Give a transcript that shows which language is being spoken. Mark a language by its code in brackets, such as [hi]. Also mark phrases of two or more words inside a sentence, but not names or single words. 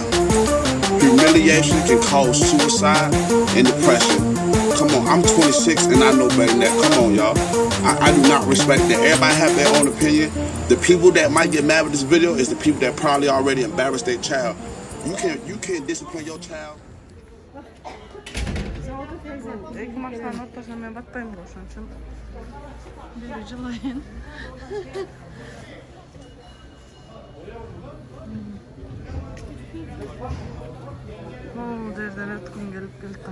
[en] Humiliation can cause suicide and depression. Come on, I'm 26 and I know better than that. Come on, y'all. I do not respect that. Everybody have their own opinion. The people that might get mad with this video is the people that probably already embarrassed their child. You can't discipline your child. [ky] Эки мактанын ортосуна мен батпайм го, ошон үчүн бир жылайын. Могул жерден өткүм келип келдим.